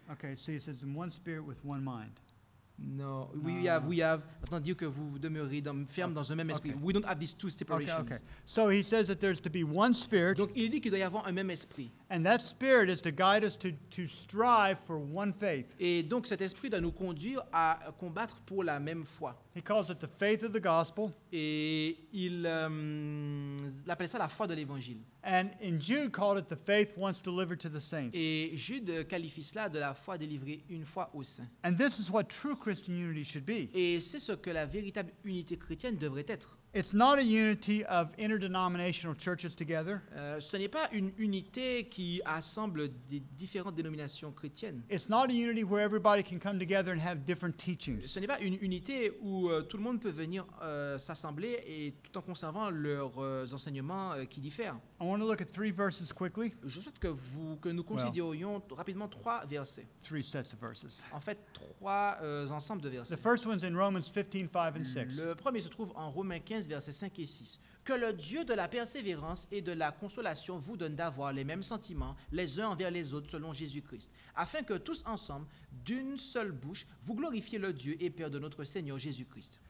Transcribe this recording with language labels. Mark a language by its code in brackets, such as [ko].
[en] Okay, see, it says in one spirit with one mind. No, No. we have. [fr] Maintenant, dire que vous demeurez ferme dans un même esprit. [en] Okay. We don't have these two Okay, separations. okay. So he says that there's to be one spirit, [fr] Donc, il dit qu'il doit y avoir un même esprit. [en] and that spirit is to guide us to strive for one faith. [fr] Et donc, cet esprit doit nous conduire à combattre pour la même foi. [en] He calls it the faith of the gospel. [fr] Et il appelle ça la foi de l'évangile. [en] And in Jude called it the faith once delivered to the saints. [fr] Et Jude qualifie cela de la foi délivrée une fois aux saints. [en] And this is what true Christian unity should be. [fr] Et c'est ce que la véritable unité chrétienne devrait être. [en] It's not a unity of interdenominational churches together. [fr] Ce n'est pas une unité qui assemble des différentes dénominations chrétiennes. [en] It's not a unity where everybody can come together and have different teachings. [fr] Ce n'est pas une unité où tout le monde peut venir s'assembler et tout en conservant leurs enseignements qui diffèrent. [en] I want to look at 3 verses quickly. [fr] Je souhaite que nous considérions rapidement 3 versets. [en] 3 sets of verses. [fr] En fait, 3 ensembles de [en] The [fr] versets. [en] first one's in Romans 15, 5 and 6. [fr] Le premier se trouve en Romains 15, versets 5 et 6. Que le Dieu de la persévérance et de la consolation vous donne d'avoir les mêmes sentiments les uns envers les autres selon Jésus-Christ, afin que tous ensemble, d'une seule bouche, vous glorifiez le Dieu et Père de notre Seigneur Jésus-Christ.